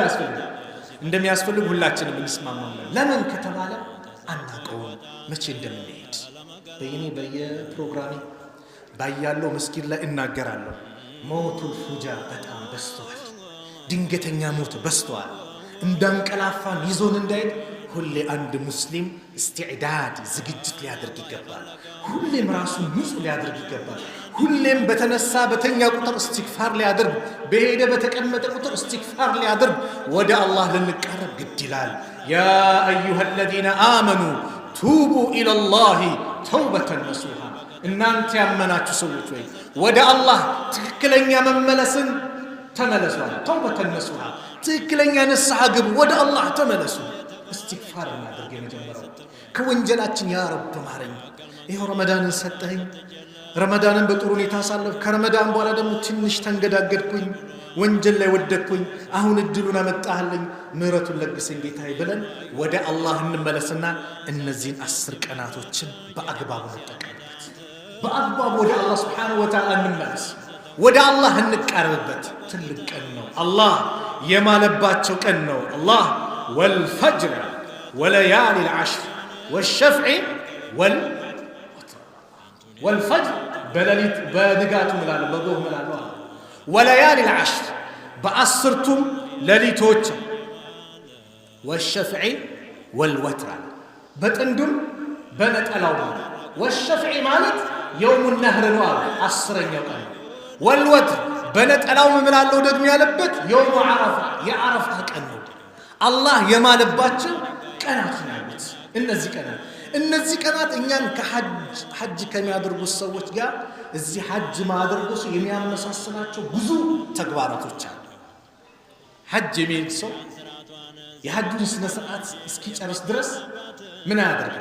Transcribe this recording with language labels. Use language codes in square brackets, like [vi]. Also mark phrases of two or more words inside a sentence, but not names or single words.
[am] ያስፈልጋል። እንደሚያስፈልግ ሁላችንም እንስማማለን። ለምን ከተባለ አናውቀውም መቼ እንደምንሄድ። በየፕሮግራሜ ባያለው መስጊድ ላይ እናገራለሁ። [ar] موت الفجأة [am] በጣም በዝቷል። ድንገተኛ ሞት በዝቷል። እንዳንቀላፋን ይዞን እንዳይድ ሁሌ አንድ ሙስሊም استعداد ዝግጅት ሊያደርግ ይገባል። ሁሌም ራሱን ንጹህ ሊያደርግ ይገባል። ሁሌም በተነሳ በተኛ ቁጥር ኢስቲግፋር ሊያደርግ በሄደ በተቀመጠ ቁጥር ኢስቲግፋር ሊያደርግ ወደ አላህ ልንቀርብ ግድ ይላል። [ar] يا أيها الذين آمنوا توبوا إلى الله توبة نصوحا [am] እናንተ ያመናችሁ ሰዎች ወይ ወደ አላህ ትክክለኛ መመለስን ተመለሱ። [ar] توبة نصوحا [am] ትክክለኛ ንስሐ ግቡ። ወደ አላህ ተመለሱ። استغفار እናድርግ። የመጀመሪያው ከወንጀላችን [ar] يا رب [am] ማረኝ። ይሄው ረመዳንን ሰጠኝ፣ ረመዳንን በጥሩ ሁኔታ ሳለፍ፣ ከረመዳን በኋላ ደግሞ ትንሽ ተንገዳገድኩኝ፣ ወንጀል ላይ ወደቅኩኝ፣ አሁን እድሉን አመጣህልኝ፣ ምህረቱን ለግሰኝ ጌታዬ ብለን ወደ አላህ እንመለስና እነዚህን 10 ቀናቶችን በአግባቡ እንጠቀምበት። በአግባቡ ወደ አላህ [ar] سبحانه وتعالى [am] እንመለስ፣ ወደ አላህ እንቀርብበት። ትልቅ ቀን ነው። አላህ የማለባቸው ቀን ነው። አላህ [ar] والفجر وليال العشر والشفع [am] والفجر በሌሊት በንጋቱ ምላለ በጎህ ምላለ [ar] وليال العشر [am] በአስርቱም ሌሊቶች [ar] والشفع والوتر [am] በጥንዱም በነጠላው والشفع ማለት [ar] يوم النهر [am] ነው አስረኛው ቀን والوتر በነጠላው ምላለው ደግሞ ያለበት [ar] يوم عرفة [am] የዓረፋ ቀን ነው። አላህ የማለባቸው ቀናት ናቸው እነዚህ ቀናት እኛን ከሐጅ ከሚያደርጉ ሰዎች ጋር እዚህ ሐጅ ማድረጉ የሚያመሳስላቸው ብዙ ተግባራቶች አሉ። ሐጅ የሚል ሰው የሐጁን ስነ ስርዓት እስኪጨርስ ድረስ ምን ያደርጋል?